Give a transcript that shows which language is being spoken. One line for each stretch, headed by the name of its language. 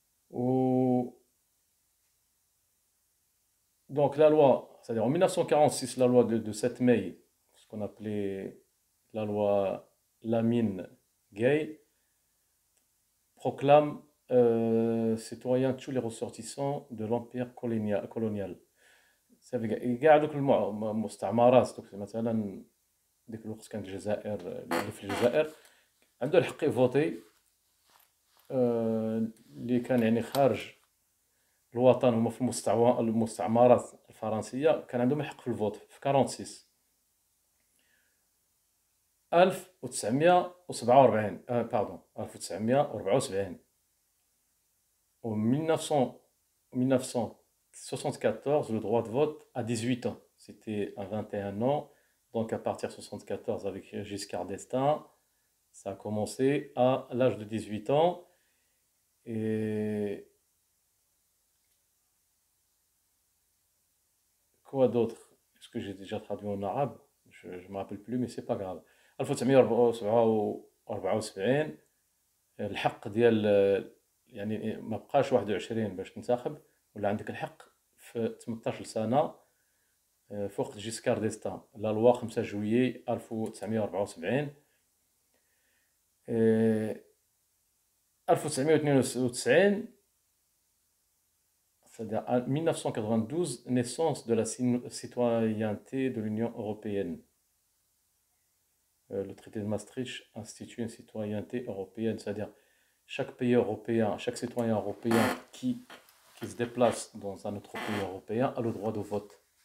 French: و donc la loi, c'est-à-dire en 1946, la loi de 7 mai, ce qu'on appelait la loi Lamine-Gay, proclame citoyens tous les ressortissants de l'empire colonial.
Arabic: صافي كاع دوك المستعمرات، دوك مثلا ديك الوقت كانت الجزائر، اللي في الجزائر عنده الحق يفوتي، اللي كان يعني خارج الوطن هما في المستعمرات الفرنسيه كان عندهم الحق في الفوت في 46.
French: 1947 باردون 1974 و 1974 le droit de vote à 18 ans, c'était à 21 ans, donc à partir de 74 avec Giscard d'Estaing ça a commencé à l'âge de 18 ans. Et quoi d'autre? Est-ce que j'ai déjà traduit en arabe? Je ne me rappelle plus, mais c'est pas grave.
Arabic: 1974 الحق ديال يعني ما بقاش 21 باش تنتخب، ولا عندك الحق في 18 سنة في وقت جيسكار ديستان، لا لوا 5 جويي 1974.
French: 1992 c'est-à-dire en 1992, naissance de la citoyenneté de l'Union européenne. Le traité de Maastricht institue une citoyenneté européenne, c'est-à-dire chaque pays européen, chaque citoyen européen qui se déplace dans un autre pays européen a le droit de vote.